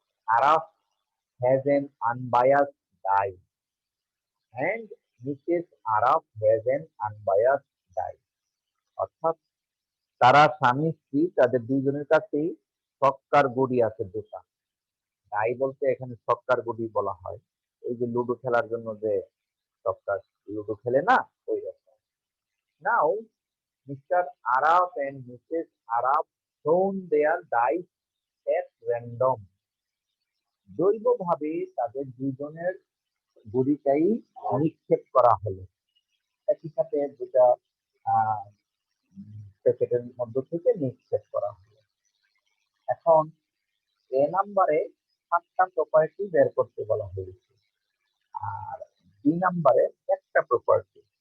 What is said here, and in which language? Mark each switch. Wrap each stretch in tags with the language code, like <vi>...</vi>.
<en>Araf has an unbiased die and Mrs. Araf has an unbiased die.</en> <bn>অর্থাৎ তারা স্বামী স্ত্রী, তাদের দুইজনের কাছেই ছক্কার গুড়ি আছে দুটা। ডাই বলতে এখানে ছক্কার গুড়ি বলা হয়, এই যে লুডো খেলার জন্য যে ছক্কার লুডো খেলে না, ওই রকম।</bn> <en>Now Mr. Araf and Mrs. Araf thrown their dice at random.</en> <bn>দৈবভাবে তাদের দুজনের গুড়িটাই নিক্ষেপ করা হলো, একই সাথে দুটা প্যাকেটের মধ্য থেকে নিক্ষেপ করা হলো। এখন এ নাম্বারে 7টা প্রপার্টি বের করতে বলা হয়েছে, আর বি নাম্বারে একটা প্রপার্টি।</bn>